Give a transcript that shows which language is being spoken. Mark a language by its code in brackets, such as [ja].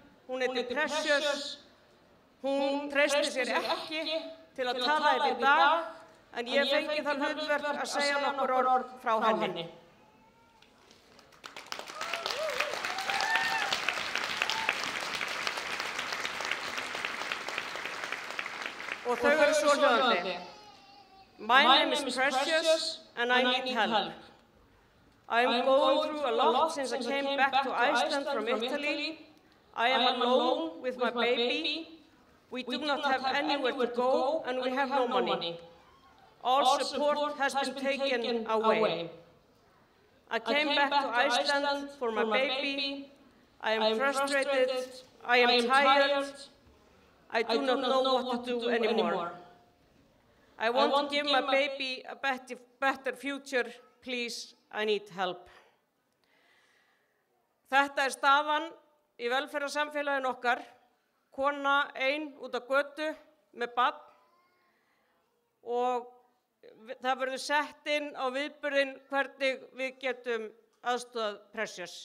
[is] Hún heitir Precious. Hún treysti sér ekki til að tala hérna í dag, en ég fengi þann hlutverk að segja nokkur orð frá henni. Og þau eru svo hljóðandi. [en] My name is Precious and I need help. I am going through a lot since I came back to Iceland from Italy. I am alone with my baby. We do not have anywhere to go and we have no money. All support has been taken away. I came back to Iceland for my baby. I am frustrated. I am tired. I do not know what to do anymore. I want to give my baby a better future. Please, I need help. [is] Þetta staðan í velferðarsamfélaginu okkar. Kona ein út á götu með barn og það verður sett inn á viðburðinn hvernig við getum aðstoðað Precious.